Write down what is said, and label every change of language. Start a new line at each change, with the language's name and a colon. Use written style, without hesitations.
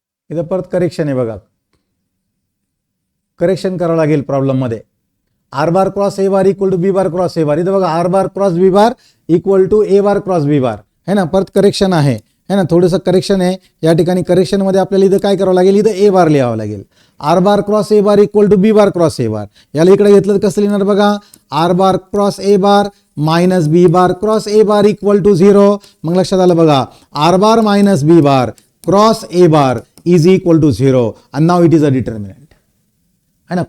Marathi: इथं परत करेक्शन आहे बघा, करेक्शन करावं लागेल प्रॉब्लेम मध्ये.
English: R bar cross A bar equal to B bar cross A bar,
Marathi: इथं बघा
English: R bar cross B bar equal to A bar cross B bar है ना.
Marathi: परत करेक्शन आहे है ना, थोडंसं करेक्शन आहे या ठिकाणी. करेक्शन मध्ये आपल्याला इथं काय करावं लागेल, इथं ए बार लिहावं लागेल.
English: R bar cross A bar equal to B bar cross A bar,
Marathi: याला इकडे घेतलं तर कसं लिहिणार बघा,
English: R bar cross A bar minus B bar cross A bar equal to 0.
Marathi: मग लक्षात आलं बघा,
English: R bar minus B bar cross A bar is equal to 0 and now it is a determinant है ना.